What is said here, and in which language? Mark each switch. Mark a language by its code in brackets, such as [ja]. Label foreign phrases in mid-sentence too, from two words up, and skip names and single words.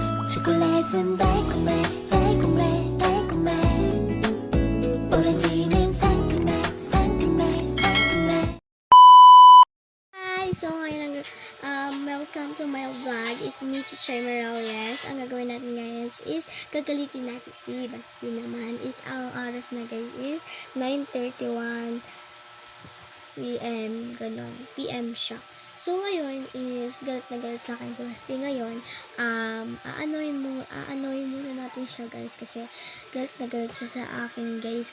[ko] 초콜릿은 달콤해 달콤해 달콤해 오렌지는 상큼해 상큼해 상큼해. [tl] Hi! So ngayon, [en] welcome to my vlog. It's me, Chichay Morales. [tl] Ang gagawin natin guys is gagalitin natin si Basti naman. Is ang oras na guys is 9:31 p.m. Ganon. PM siya. So ngayon is galit na galit sa akin si Basti. Ngayon, aanoyin muna natin siya guys kasi galit na galit siya sa akin guys.